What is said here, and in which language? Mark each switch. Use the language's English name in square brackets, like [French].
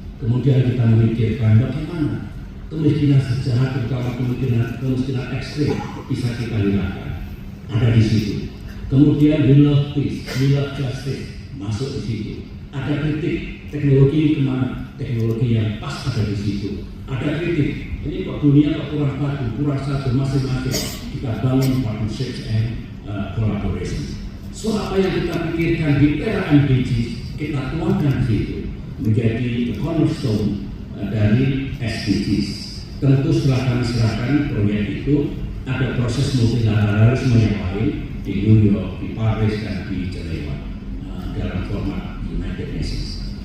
[Indonesian] Kemudian kita memikirkan bagaimana kemiskinan sejahat, terutama kemiskinan ekstrim bisa kita hilangkan, ada di situ. [English] Kemudian we love peace, we love justice, masuk di situ. [Indonesian] Ada kritik, teknologi ini kemana? Teknologi yang pas ada di situ. Ada kritik, ini kok dunia kok kurang batu, kurang satu, masing-masing. Kita bangun partnership and collaboration. So apa yang kita pikirkan di era MDGs, kita tuangkan di situ menjadi cornerstone dari SDGs. Tentu setelah kami serahkan proyek itu, ada proses multilateralisme yang lain di New York, di Paris, dan di Geneva dalam format United Nations.